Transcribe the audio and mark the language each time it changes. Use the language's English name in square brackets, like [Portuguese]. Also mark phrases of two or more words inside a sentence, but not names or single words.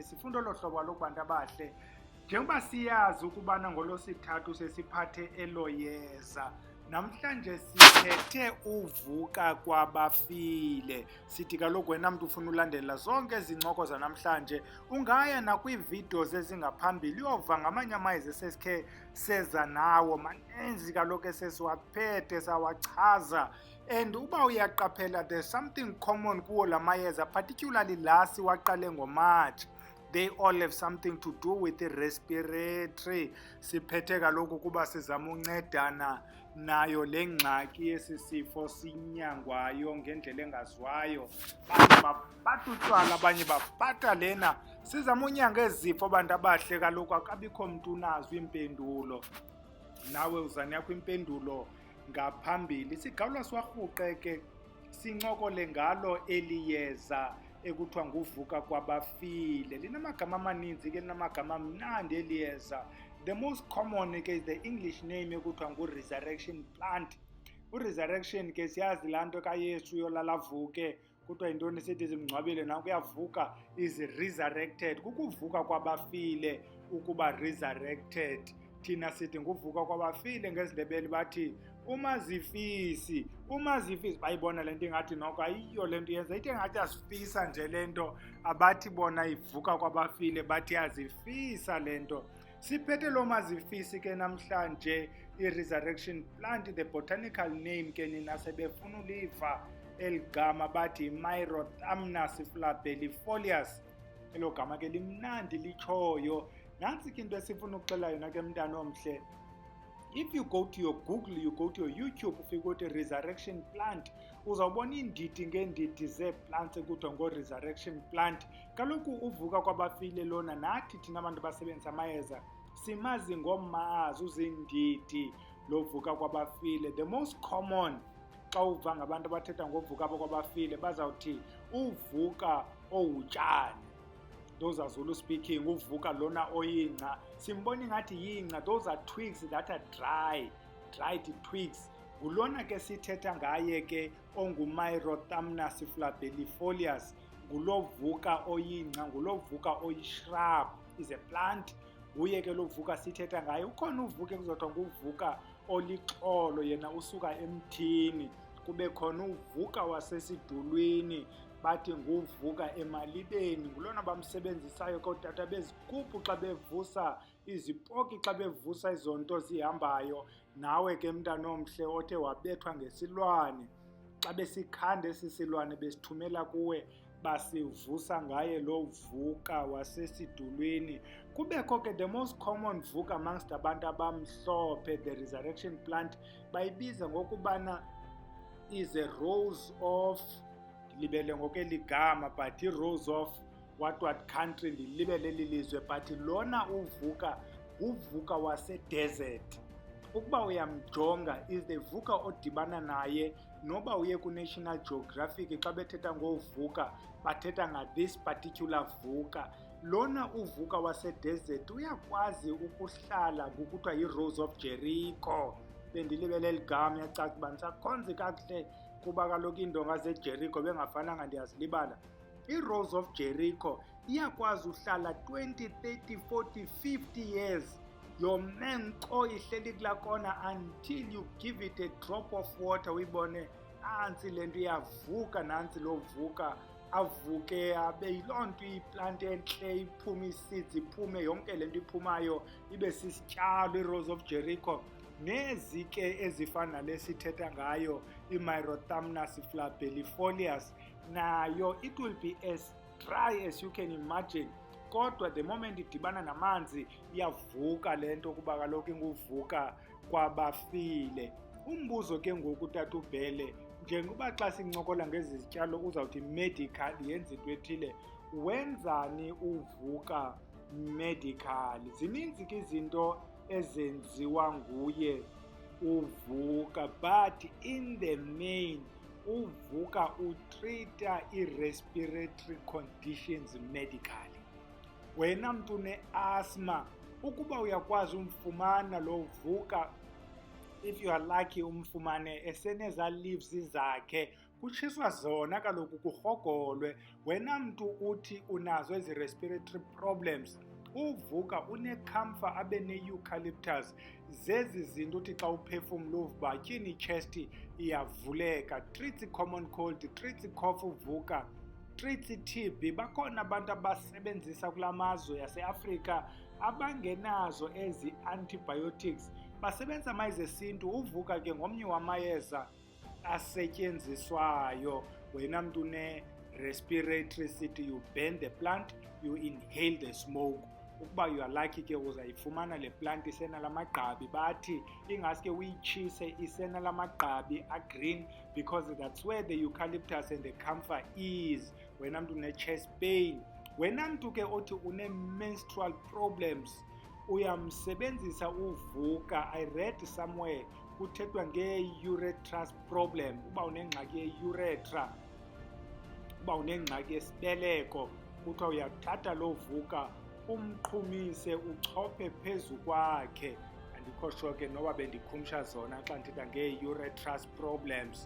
[Xhosa] Sifunda olo hlobo lokubantu abahle. Njengoba siyazi ukubana ngolosithathu sesiphathe elo yeza, namhlanje siphethe uvuka kwabafile. Sithi kaloku wena mntu ufuna ulandela zonke izincoko zanamhlanje, ungaya nakwiividiyo ezingaphambili uyova ngamanye amayeza esesikhe seza nawo. Maninzi kaloku esesiwaphethe sawachaza. And uba uyaqaphela, [English] there's something common [Xhosa] kuwo la mayeza, particularly la siwaqale ngoMarch. [English] They all have something to do with the respiratory. [Xhosa] Siphethe kaloku kuba sizama uncedana nayo le ngxaki yesi sifo sinyangwayo ngendlela engaziwayo. Abanye baphatha utywala, abanye baphatha lena. Sizama unyanga ezifo abantu abahle kaloku akabikho mntu unazo impendulo. Nawe uzane yakho impendulo ngaphambili. Sigawula siwarhuqe ke sincokole ngalo eliyeza ekuthiwa nguvuka kwabafile. Linamagama amaninzi ke, linamagama amnandi eliyeza. [English] The most common ke is the English name ekuthiwa ngu-resurrection plant. [Xhosa] U-resurrection ke siyazi laa nto kaYesu yolala avuke, kuthiwa yintoni sithi zimngcwabile nawe kuyavuka, [English] is resurrected. [Xhosa] Kukuvuka kwabafile ukuba resurrected. Thina sithi nguvuka kwabafile ngezindebele bathi umazifisi. Umazifisi bayibona le nto ingathi noko ayiyo le nto yenza, ithi engathi asifisa nje le nto. Abathi bona ivuka kwabafile bathi azifisa le nto. Siphethe lo mazifisi ke namhlanje i- [English] resurrection plant. The botanical name [Xhosa] ke nina sebefuna uliva eligama bathi Myrothamnus flabellifolius. Elo gama ke limnandi litshoyo. Nansi ke into esifuna ukuxela yona ke mntana omhle. [English] If you go to your Google, you go to your YouTube, [Xhosa] ufike uthi [English] resurrection plant, [Xhosa] uzawubona iindidi ngeendidi zee-plants ekuthiwa ngo- [English] resurrection plant. [Xhosa] Kaloku uvuka kwabafile lona nathi thina abantu basebenzisa amayeza simazi ngomazi uzindidi lovuka kwabafile. [English] The most common [Xhosa] xa uva ngabantu abathetha ngovuka kwabafile bazawuthi uvuka owutshani. [English] Those are Zulu speaking. [Xhosa] Uvuka lona oyingca. Simbona ingathi yingca. [English] Those are twigs that are dried twigs. [Xhosa] Ngulona ke sithetha ngaye ke ongu-Myrothamnus flabellifolius. Ngulovuka oyingca, ngulovuka oyishrub. [English] Is a plant. [Xhosa] Uye ke lovuka sithetha ngaye. Ukhona uvuka ekuzothiwa nguvuka olixolo, yena usuka emthini. Kube khona uvuka wasesidulwini, bathi nguvuka emalibeni. Ngulona bamsebenzisayo kootata bezigubhu xa bevusa izipoki, xa bevusa izonto zihambayo. Nawe ke mntana omhle othe wabethwa ngesilwane, xa besikhanda esi silwane besithumela kuwe, basivusa ngaye lo vuka wasesidulwini. Kubekho ke [English] the most common [Xhosa] vuka amongst abantu abamhlophe, [English] the resurrection plant, [Xhosa] bayibiza ngokubana [English] is a rose of, [Xhosa] libele ngokeligama, but i- [English] rose of what country [Xhosa] ndilibele lilizwe, but lona uvuka uvuka wase-desert. Ukuba uyamjonga [English] is the [Xhosa] vuka odibana naye, noba uye ku-National Geographic xa bethetha ngovuka bathetha nga- [English] this particular [Xhosa] vuka. Lona uvuka wase-desert uyakwazi ukuhlala ngokuthiwa yi-Rose of Jericho. Bendilibele ligama yacaca uba ndisakhonzi kakuhle kuba kaloku iindonga zeJericho bengafananga ndiyazilibala. I-Rose of Jericho iyakwazi uhlala 20, 30, 40, 50 years. Yome nkqo ihleli kulaa kona [English] until you give it a drop of water [Xhosa] uyibone nansi le nto iyavuka, nantsi lo vuka avuke abe yiloo nto iyiplanti entle, iphume ii-seeds, iphume yonke le nto iphumayo ibe sisityalo. I-Rose of Jericho nezi ke ezifana lesithetha ngayo i-myrothamnus flabellifolia nayo [English] it will be as dry as you can imagine, [Xhosa] kodwa [English] the moment [Xhosa] idibana namanzi iyavuka le nto kuba kaloku inguvuka kwabafile. Umbuzo ke ngoku tata uBhele, njengoba xa sincokola ngezi zityalo uzawuthi medical yenza into ethile, wenzani uvuka medical? Zininzi ke izinto ezenziwa nguye uvuka, [English] but in the main [Xhosa] uvuka utreata i- [English] respiratory conditions medically. [Xhosa] Wena mntu une-asthma, ukuba uyakwazi umfumana lo vuka, [English] if you are lucky [Xhosa] umfumane eseneza leaves zakhe, kutshiswa zona kaloku kurhogolwe. Wena mntu uthi unazo ezi [English] respiratory problems, [Xhosa] uvuka unecamphor abe ne-eucalyptus, zezi zinto uthi xa uphefumla uva tyhini i-chest iyavuleka. [English] Treats i-common cold, treats i-cough uvuka, treats i-TB. [Xhosa] Bakhona abantu abasebenzisa kula mazwe yaseAfrika abangenazo ezi antibiotics, basebenza amayeza esintu. Uvuka ke ngomnye wamayeza asetyenziswayo. Wena mntu ne-respiratory sithi [English] you burn the plant, you inhale the smoke. [Xhosa] Ukuba [English] you are lucky [Xhosa] ke uzayifumana le plant isenala magqabi, bathi ingaske uyitshise isenala magqabi a-green, [English] because that's where the eucalyptus and the camphor is. [Xhosa] Wena mntu ne-chest pain, wena mntu ke othi une- [English] menstrual problems, [Xhosa] uyamsebenzisa uvuka. [English] I read somewhere kuthethwa nge-urethral problem. [Xhosa] Uba unengxaki ye-urethra, uba unengxaki yesibeleko, kuthiwa uyathatha lo vuka umqhumise uchophe phezu kwakhe. Andikho sure ke noba bendikhumsha zona xa ndithetha ngee-urethral problems.